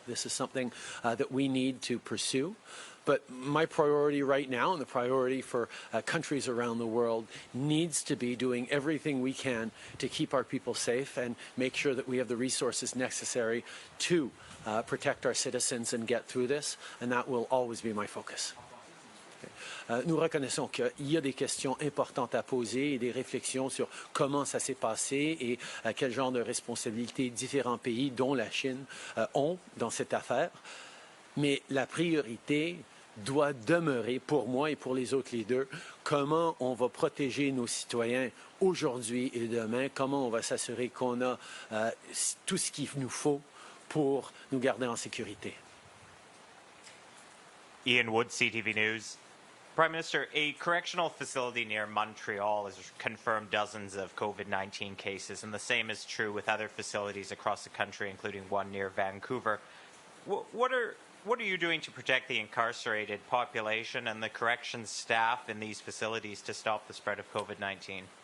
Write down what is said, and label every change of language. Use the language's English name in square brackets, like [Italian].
[English] This is something that we need to pursue. But my priority right now, and the priority for countries around the world, needs to be doing everything we can to keep our people safe and make sure that we have the resources necessary to protect our citizens and get through this. And that will always be my focus. [French] Nous reconnaissons qu'il y a des questions importantes à poser et des réflexions sur comment ça s'est passé et quel genre de responsabilités différents pays, dont la Chine, ont dans cette affaire. Mais la priorité doit demeurer, pour moi et pour les autres leaders, comment on va protéger nos citoyens aujourd'hui et demain, comment on va s'assurer qu'on a tout ce qu'il nous faut pour nous garder en sécurité. [English] Ian Wood, CTV News. Prime Minister, a correctional facility near Montreal has confirmed dozens of COVID-19 cases, and the same is true with other facilities across the country, including one near Vancouver. What are you doing to protect the incarcerated population and the corrections staff in these facilities to stop the spread of COVID-19?